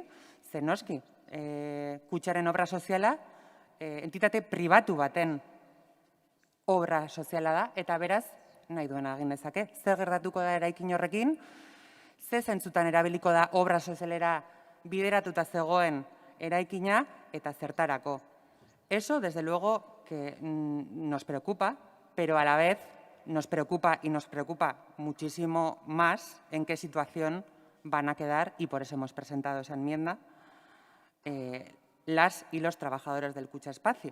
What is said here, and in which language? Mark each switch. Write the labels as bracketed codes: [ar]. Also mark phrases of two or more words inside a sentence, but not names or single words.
[eu] Zer noski, Kutxaren obra soziala, entitate pribatu baten obra soziala da, eta beraz, nahi duena egin dezake. Zer gertatuko da eraikin horrekin, ze zentzutan erabiliko da obra sozialera bideratuta zegoen eraikina eta zertarako. [es] Eso, desde luego, que nos preocupa, pero a la vez nos preocupa y nos preocupa muchísimo más en qué situación van a quedar, y por eso hemos presentado esa enmienda, las y los trabajadores del Kutxa Espacio.